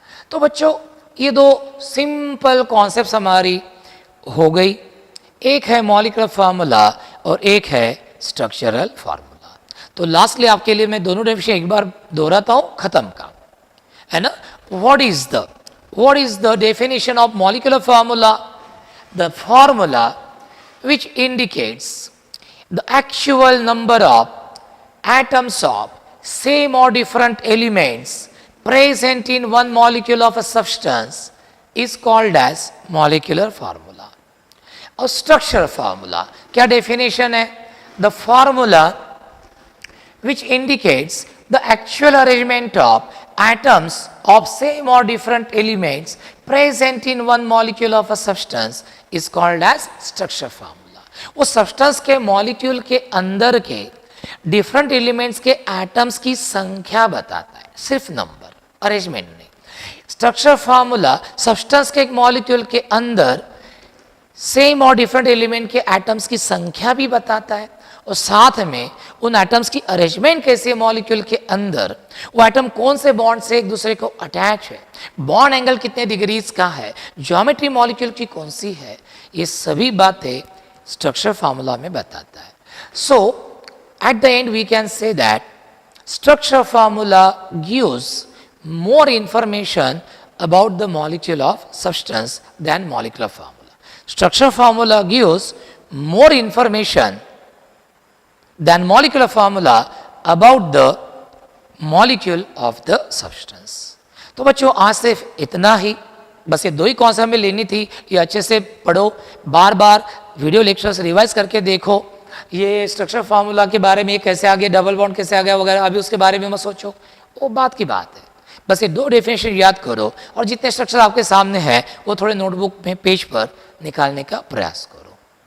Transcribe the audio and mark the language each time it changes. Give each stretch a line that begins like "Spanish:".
Hindi: तो बच्चों ये 2 सिंपल कॉन्सेप्ट्स हमारी हो गई, एक है मॉलिक्यूलर फार्मूला और एक है स्ट्रक्चरल फार्मूला। तो लास्टली आपके लिए मैं दोनों डेफिनेशन एक बार दोहराता हूं, खत्म का है ना।
English: What is the definition of molecular formula? The formula which indicates the actual number of atoms of same or different elements present in one molecule of a substance is called as molecular formula.
Hindi: और structure formula क्या definition है?
English: The formula which indicates the actual arrangement of atoms of same or different elements present in one molecule of a substance is called as structure formula.
Hindi: वो substance के molecule के अंदर के different elements के atoms की संख्या बताता है, सिर्फ नंबर, अरेंजमेंट नहीं। स्ट्रक्चर फार्मूला सब्सटेंस के एक मॉलिक्यूल के अंदर सेम और डिफरेंट एलिमेंट के एटम्स की संख्या भी बताता है, और साथ में उन एटम्स की अरेंजमेंट कैसी है मॉलिक्यूल के अंदर, वो एटम कौन से बॉन्ड से एक दूसरे को अटैच है, बॉन्ड एंगल कितने डिग्रीज का है, ज्योमेट्री मॉलिक्यूल की कौन सी है, ये सभी बातें स्ट्रक्चर फार्मूला में बताता है।
English: So at the end we can say that structure formula gives more information about the molecule of substance than molecular formula. Structure formula gives more information than molecular formula about the molecule of the substance.
Hindi: तो बच्चों आज सिर्फ इतना ही, बस ये 2 ही concept हमें लेनी थी। ये अच्छे से पढ़ो, बार बार वीडियो लेक्चर्स रिवाइज करके देखो, ये स्ट्रक्चर फार्मूला के बारे में ये कैसे आ गया, डबल बॉन्ड कैसे आ गया वगैरह, अभी उसके बारे में मत सोचो, वो बात की बात है। बस ये 2 डेफिनेशन याद करो और जितने स्ट्रक्चर आपके सामने हैं वो थोड़े नोटबुक में पेज पर निकालने का प्रयास करो।